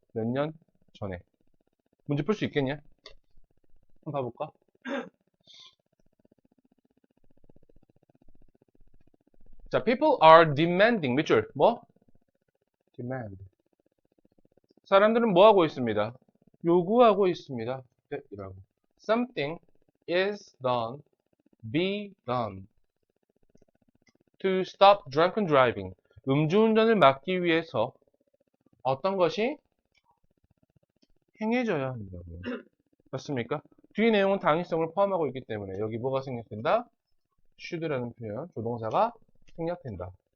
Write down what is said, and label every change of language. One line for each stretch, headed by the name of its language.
Korean: 몇 년 전에. 문제 풀 수 있겠냐? 한번 봐볼까? 자,
English: people are demanding.
Korean: 밑줄. 뭐?
English: demand.
Korean: 사람들은 뭐 하고 있습니다? 요구하고 있습니다. 네, 이라고.
English: Something is done, be done. To stop drunken driving.
Korean: 음주운전을 막기 위해서 어떤 것이 행해져야 한다고요. 맞습니까? 뒤 내용은 당위성을 포함하고 있기 때문에 여기 뭐가 생략된다? should라는 표현, 조동사가 생략된다.